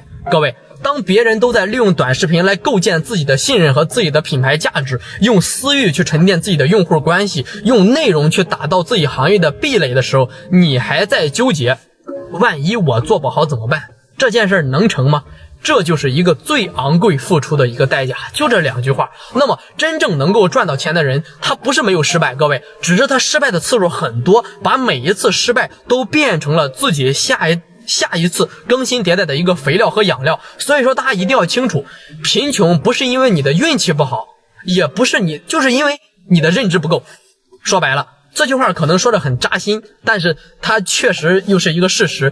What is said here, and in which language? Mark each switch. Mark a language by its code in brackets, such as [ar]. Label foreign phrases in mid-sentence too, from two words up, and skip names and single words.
[zh] 各位，當別人都在利用短視頻來構建自己的信任和自己的品牌價值，用私域去沉澱自己的用戶關係，用內容去打造自己行業的壁壘的時候，你還在糾結萬一我做不好怎麼辦？這件事能成嗎？這就是一個最昂貴付出的一個代價，就這2句話。那麼真正能夠賺到錢的人，他不是沒有失敗，各位，只是他失敗的次數很多，把每一次失敗都變成了自己下一次更新迭代的一個肥料和養料。所以說大家一定要清楚，貧窮不是因為你的運氣不好，也不是就是因為你的認知不夠。說白了， 這句話可能說得很扎心，但是它確實又是一個事實。